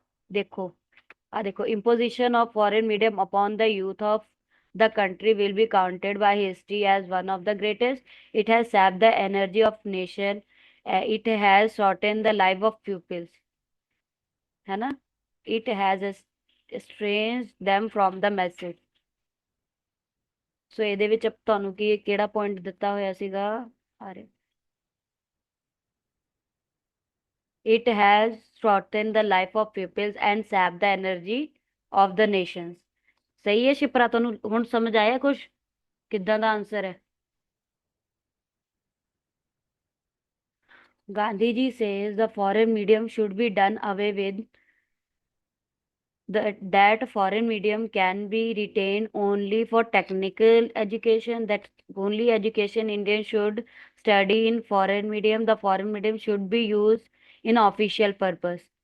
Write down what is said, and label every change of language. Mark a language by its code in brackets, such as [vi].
[hi] देखो, देखो, [en] imposition of foreign medium upon the youth of the country will be counted by history as one of the greatest। It has sapped the energy of nation। It has shortened the life of pupils, [hi] है ना। [en] It has estranged them from the message। [pa] ਸੋ ਇਹਦੇ ਵਿੱਚ ਤੁਹਾਨੂੰ ਕੀ ਕਿਹੜਾ point ਦਿੱਤਾ ਹੋਇਆ ਸੀਗਾ? [en] ਅਰੇ, it has shortened the life of pupils and sapped the energy of the nations। [pa] ਸਹੀ ਹੈ ਸ਼ਿਪਰਾ? ਤੁਹਾਨੂੰ ਹੁਣ ਸਮਝ ਆਇਆ ਕੁਛ ਕਿੱਦਾਂ ਦਾ ਆਨਸਰ ਹੈ? [en] Gandhiji says the foreign medium should be done away with, that foreign medium can be retained only for technical education, that only education Indians should study in foreign medium, the foreign medium should be used in official purpose।